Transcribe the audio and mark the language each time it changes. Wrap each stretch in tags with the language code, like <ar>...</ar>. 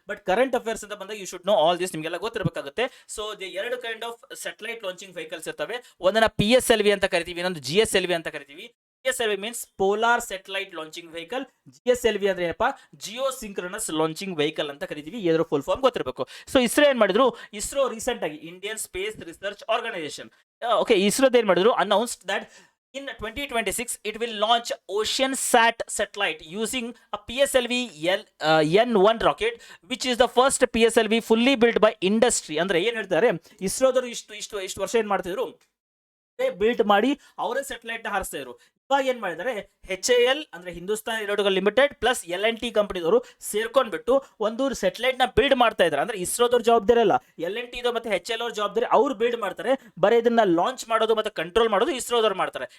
<kn>But current affairs ಅಂತ ಬಂದಾಗ</kn> <en>you should know all this,</en> <kn>ನಿಮಗೆಲ್ಲ ಗೊತ್ತಿರಬೇಕಾಗುತ್ತೆ. ಸೊ ಎರಡು kind of satellite launching vehicles ಇರ್ತವೆ. ಒಂದನ್ನ PSLV ಅಂತ ಕರಿತೀವಿ, ಇನ್ನೊಂದು GSLV ಅಂತ ಕರಿತೀವಿ. PSLV means polar satellite launching vehicle. GSLV ಅಂದ್ರೆ ಏನಪ್ಪಾ, ಜಿಯೋ ಸಿಂಕ್ರನಸ್ ಲಾಂಚಿಂಗ್ ವೆಹಿಕಲ್ ಅಂತ ಕರಿತೀವಿ. ಇದರ ಫುಲ್ ಫಾರ್ಮ್ ಗೊತ್ತಿರಬೇಕು. ಸೊ ಇಸ್ರೋ ಏನ್ ಮಾಡಿದ್ರು,</kn> <en>ISRO recent ಆಗಿ Indian space research organisation, okay, ಇಸ್ರೋದ ಏನ್ ಮಾಡಿದ್ರು, announced that in 2026 it will launch OceanSat satellite using a PSLV N1 rocket, which is the first PSLV fully built by industry.</en> <kn>ಅಂದ್ರೆ ಏನ್ ಹೇಳ್ತಾರೆ, ಇಸ್ರೋದವರು ಇಷ್ಟು ವರ್ಷ ಏನ್ ಮಾಡ್ತಿದ್ರು, ಬಿಲ್ಟ್ ಮಾಡಿ ಅವರೇ ಸ್ಯಾಟಲೈಟ್ ಹಾರಿಸ್ತಾ ಇದ್ರು. ಇವಾಗ ಏನ್ ಮಾಡಿದ್ದಾರೆ, HAL ಅಂದ್ರೆ Hindustan aeronautical limited plus LNT ಕಂಪನಿದವರು ಸೇರ್ಕೊಂಡ್ಬಿಟ್ಟು ಒಂದು ಸ್ಯಾಟಲೈಟ್ ನ ಬಿಲ್ಡ್ ಮಾಡ್ತಾ ಇದ್ದಾರೆ. ಅಂದ್ರೆ ಇಸ್ರೋದವ್ರ ಜವಾಬ್ದಾರಿ ಅಲ್ಲ, LNT ಮತ್ತೆ HAL ಅವ್ರ ಜವಾಬ್ದಾರಿ. ಅವ್ರು ಬಿಲ್ಡ್ ಮಾಡ್ತಾರೆ, ಬರೀ ಇದನ್ನ ಲಾಂಚ್ ಮಾಡೋದು ಮತ್ತೆ ಕಂಟ್ರೋಲ್ ಮಾಡೋದು ಇಸ್ರೋದವ್ರು ಮಾಡ್ತಾರೆ.</kn>